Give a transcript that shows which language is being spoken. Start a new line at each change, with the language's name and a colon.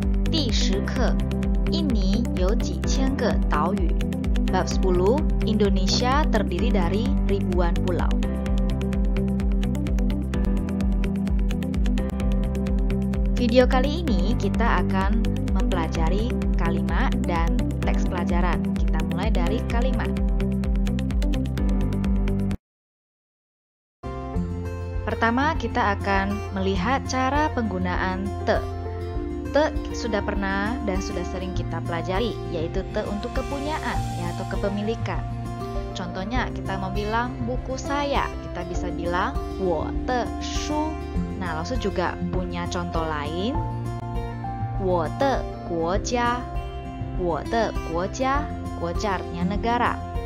Chinese: 第10课，印尼有几千个岛屿。
Indonesian: Bab 10, Indonesia terdiri dari ribuan pulau. Video kali ini kita akan mempelajari kalimat dan teks pelajaran. Kita mulai dari kalimat. Pertama, kita akan melihat cara penggunaan te. Te sudah pernah dan sudah sering kita pelajari, yaitu te untuk kepunyaan ya, atau kepemilikan. Contohnya, kita mau bilang buku saya, kita bisa bilang
Chinese: 我的书.
Indonesian: Nah, lalu juga punya contoh lain,
Chinese: 我的国家. 我的国家, 国家
Indonesian: artinya negara.